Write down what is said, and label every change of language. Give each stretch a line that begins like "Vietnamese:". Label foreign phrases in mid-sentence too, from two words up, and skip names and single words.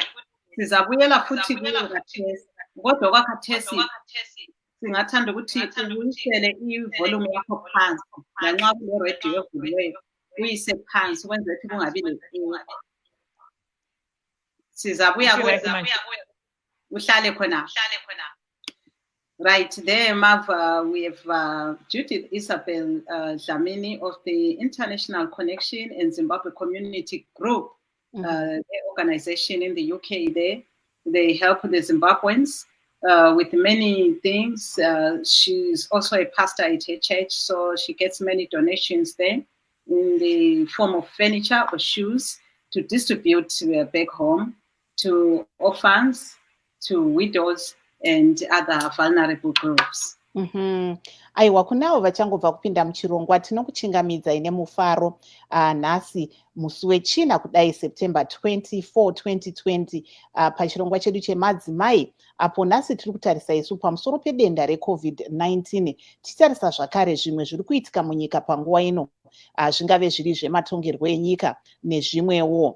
North Ndebele: Sizabuyela futhi kuyo khathesi. Kodwa kwakhathesi singathanda ukuthi uyisele ivolume yakho phansi. Lanxa kule-radio evuliweyo uyise phansi ukwenzela ukuthi kungabi le-echo. Sizabuya uhlale khona.
English: Right there, Mav, we have Judith Isabel Dlamini of the International Connection and Zimbabwe Community Group, the organization in the UK there. They help the Zimbabweans with many things. She's also a pastor at her church, so she gets many donations there in the form of furniture or shoes to distribute back home to orphans, to widows, and other vulnerable groups.
Shona: Aiwa, kunavo vachangobva kupinda muchirongwa tinokuchingamidzai nemufaro nhasi musi wechina kudai September 24, 2020 pachirongwa chedu chemadzimai, apo nhasi tiri kutarisa isu pamusoro pedenda reCovid-19 tichitarisa zvakare zvimwe zviri kuitika munyika panguva ino, zvingave zviri zvematongerwo enyika nezvimwewo.